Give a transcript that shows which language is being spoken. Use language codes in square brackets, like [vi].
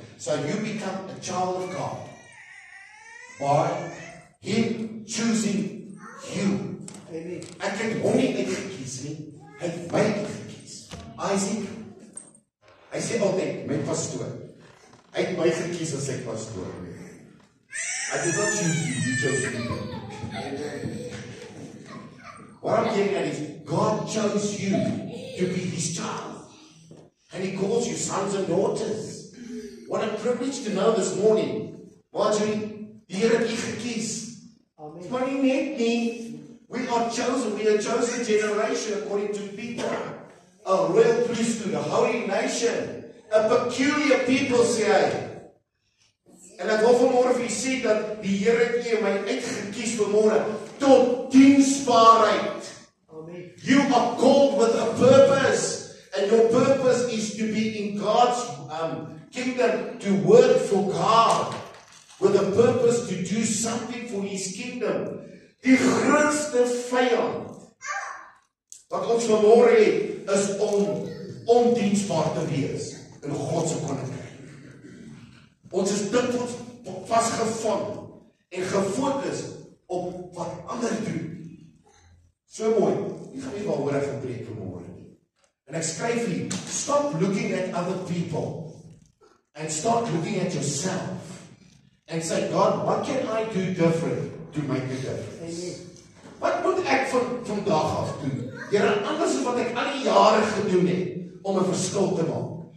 [en] So you become a child of God by Him choosing you. [af] Ek het hom nie uitgekies nie, hy het my uitgekies. Isaac, hy sê altyd, my pastoor, hy het my gekies as sy pastoor. [en] I did not choose you, you chose me. What I'm getting at is, God chose you to be His child. And He calls you sons and daughters. What a privilege to know this morning. [af] Marjorie, die Here het u gekies. [en] It's not [af] net nie. [en] We are chosen. We are chosen generation according to Peter. A royal priesthood, a holy nation, a peculiar people, sê hy. [af] En ek wil vanmôre vir u sê dat die Here het u en my uitgekies vanmôre tot diensbaarheid. [en] You are called with a purpose, and your purpose is to be in God's kingdom, to work for God. With a purpose to do something for His kingdom. [af] Die grootste vyand wat ons vanmôre het, is om ondiensbaar te wees in God se koninkryk. Ons is dikwels vasgevang en gefokus op wat ander doen. So mooi. Ek gaan nie waaroor ek gepreek vanmôre. En ek skryf hier, [en] stop looking at other people and start looking at yourself and say, God, what can I do different to make a difference? [af] Wat moet ek vandag af doen? Here, anders as wat ek al die jare gedoen het om 'n verskil te maak.